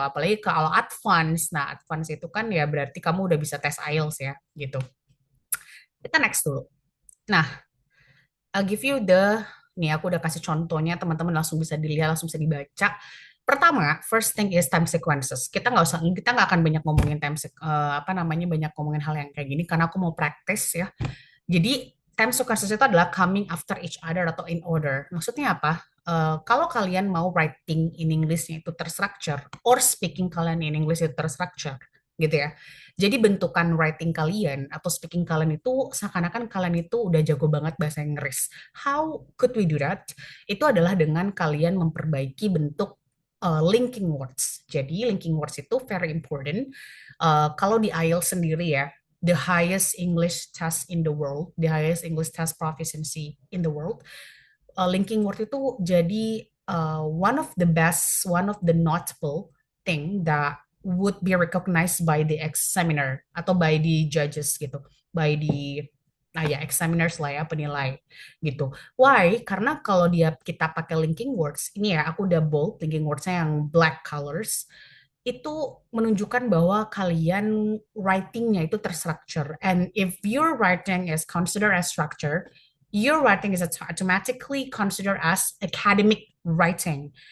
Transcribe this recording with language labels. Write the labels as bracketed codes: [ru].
[id] Apalagi kalau advance. Nah, advance itu kan ya berarti kamu udah bisa tes IELTS ya gitu. Kita next dulu. Nah, I'll give you nih aku udah kasih contohnya, teman-teman langsung bisa dilihat, langsung bisa dibaca. [en] Pertama, first thing is time sequences. [id] Kita nggak akan banyak ngomongin apa namanya, banyak ngomongin hal yang kayak gini karena aku mau praktis ya. [en] Jadi time sequences itu adalah coming after each other atau in order. Maksudnya apa? [id] Kalau kalian mau writing in English itu terstructure, or speaking kalian in English itu terstructure, gitu ya. Jadi bentukan writing kalian atau speaking kalian itu seakan-akan kalian itu udah jago banget bahasa Inggris. [en] How could we do that? [id] Itu adalah dengan kalian memperbaiki bentuk linking words. [en] Jadi linking words itu very important. Kalau di IELTS sendiri ya, the highest English test in the world, the highest English test proficiency in the world, linking word itu jadi one of the notable thing that would be recognized by the examiner atau by the judges gitu, by the ya examiners lah ya, penilai gitu. Why? [id] Karena kalau kita pakai linking words, ini ya aku udah bold linking wordsnya yang black colors, itu menunjukkan bahwa kalian writingnya itu terstruktur. [en] And if your writing is considered as structure, your writing is automatically considered as academic writing.